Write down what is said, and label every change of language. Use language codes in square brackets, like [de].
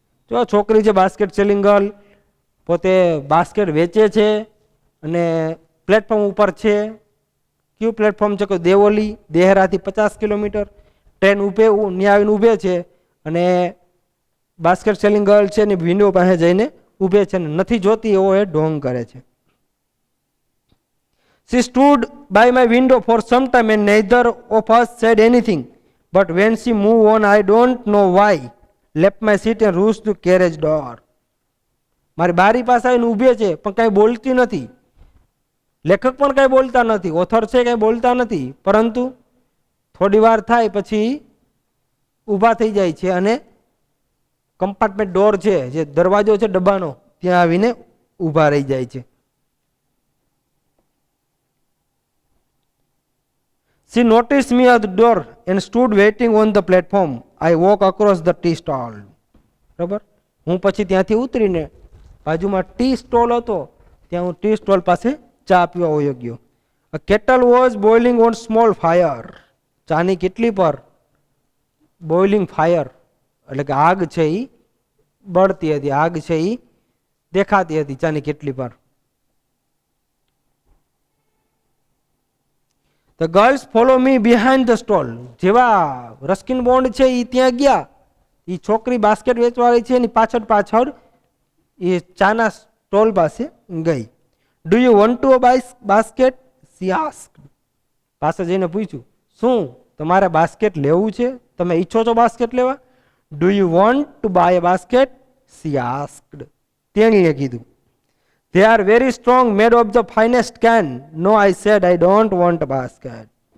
[gu] જો છોકરી છે બાસ્કેટ સેલિંગ ગર્લ, પોતે બાસ્કેટ વેચે છે અને પ્લેટફોર્મ ઉપર છે. કયું પ્લેટફોર્મ છે કે દેવોલી, દેહરાથી 50 કિલોમીટર. ટ્રેન ઊભે ત્યાં આવીને ઊભે છે અને બાસ્કેટ સેલિંગ ગર્લ છે ને વિન્ડો પાસે જઈને ઊભે છે ને નથી જોતી એવો એ ઢોંગ કરે છે. [en] She stood by my window for some time and neither of us said anything. But when she moved on, I don't know why, left my seat and rushed to carriage door. [gu] મારી બારી પાસે આવીને ઊભે છે પણ કાંઈ બોલતી નથી. લેખક પણ કાંઈ બોલતા નથી, ઓથર છે કાંઈ બોલતા નથી, પરંતુ થોડી વાર થાય પછી ઊભા થઈ જાય છે અને કમ્પાર્ટમેન્ટ ડોર છે જે દરવાજો છે ડબ્બાનો ત્યાં આવીને ઊભા રહી જાય છે. [en] She noticed me at the door and stood waiting on the platform. I walk across the tea stall. [gu] બરાબર, હું પછી ત્યાંથી ઉતરીને બાજુમાં ટી સ્ટોલ હતો ત્યાં હું ટી સ્ટોલ પાસે ચા પીવા વયો ગયો. [en] A kettle was boiling on small fire. [gu] ચાની કેટલી પર બોઇલિંગ ફાયર એટલે કે આગ છે એ બળતી હતી, આગ છે એ દેખાતી હતી ચાની કેટલી પર. [en] The girls follow me behind the stall. [gu] જેવા રસ્કિન બોન્ડ છે એ ત્યાં ગયા, એ છોકરી બાસ્કેટ વેચવાળી છે એની પાછળ પાછળ એ ચાના સ્ટોલ પાસે ગઈ. [en] Do you want to buy basket? She asked. [gu] પાસે જઈને પૂછ્યું, શું તમારે બાસ્કેટ લેવું છે? તમે ઈચ્છો છો બાસ્કેટ લેવા? [en] Do you want to buy a basket? She asked. [gu] તેણીએ કીધું. [en] They are very strong, made of the finest can. No, I said, I don't want a basket.